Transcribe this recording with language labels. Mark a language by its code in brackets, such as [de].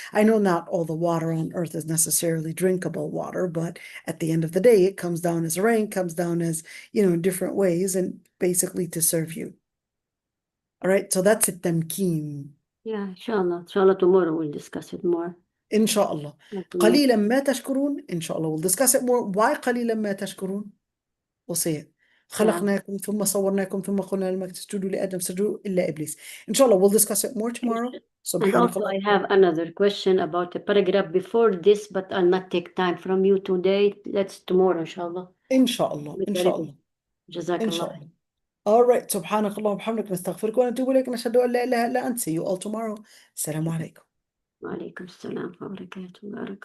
[en] I know not all the water on earth is necessarily drinkable water, but at the end of the day, it comes down as rain, comes down as, you know, in different ways, and basically to serve you. All right, so that's it, tamkeen. Yeah, inshallah. Inshallah, tomorrow we'll discuss it more. [ar] Inshallah. قليلا ما تشكرون. [en] Inshallah, we'll discuss it more. [ar] Why قليلا ما تشكرون? [en] We'll see it. [ar] خلقناكم ثم صورناكم ثم قلنا للملائكة اسجدوا لآدم سجدوا إلا إبليس. [en] Inshallah, we'll discuss it more tomorrow. And also, I have another question about the paragraph before this, but I'll not take time from you today. Let's tomorrow, inshallah. Inshallah. Inshallah. Jazakallah. Inshallah. All right. [ar] سبحانك اللهم وبحمدك نستغفرك ونتوب إليك نشهد أن لا إله إلا أنت. See you all tomorrow. السلام عليكم. وعليكم السلام ورحمة الله وبركاته.